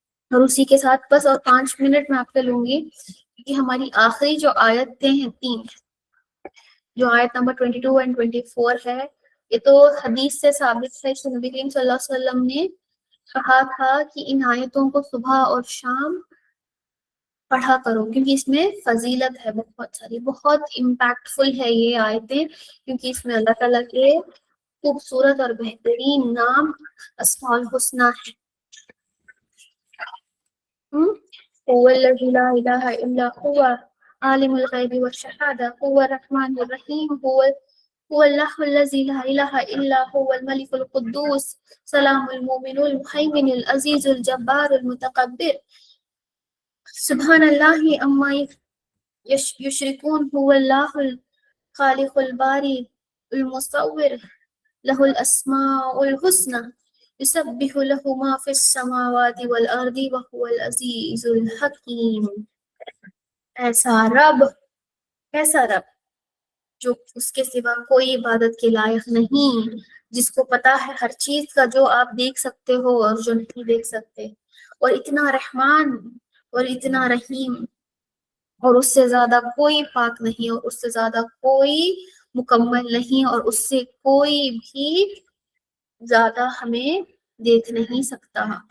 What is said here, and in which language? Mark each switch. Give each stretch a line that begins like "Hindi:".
Urdu: اور اسی کے ساتھ بس اور 5 منٹ میں آپ سے لوں گی کہ ہماری آخری جو آیتیں ہیں 3، جو آیت نمبر 22 اور 24 ہے، یہ تو حدیث سے ثابت ہے کہ نبی کریم صلی اللہ علیہ وسلم نے کہا تھا کہ ان آیتوں کو صبح اور شام پڑھا کرو، کیونکہ اس میں فضیلت ہے بہت ساری، بہت امپیکٹ فل ہے یہ آیتیں، کیونکہ اس میں اللہ تعالیٰ کے خوبصورت اور بہترین نام اسماء الحسنی ہے.
Arabic: هو الذي لا إله إلا هو عالم الغيب والشهادة هو الرحمن الرحيم هو الله الذي لا إله إلا هو الملك القدوس سلام المؤمن المهيمن العزيز الجبار المتكبر سبحان الله عما يشركون هو الله الخالق الباري المصور له الأسماء الحسنى يسبح له ما في السماوات والأرض وهو العزيز الحكيم.
Urdu: ایسا رب جو اس کے سوا کوئی عبادت کے لائق نہیں، جس کو پتا ہے ہر چیز کا، جو آپ دیکھ سکتے ہو اور جو نہیں دیکھ سکتے، اور اتنا رحمان اور اتنا رحیم، اور اس سے زیادہ کوئی پاک نہیں، اور اس سے زیادہ کوئی مکمل نہیں، اور اس سے کوئی بھی زیادہ ہمیں دیکھ نہیں سکتا،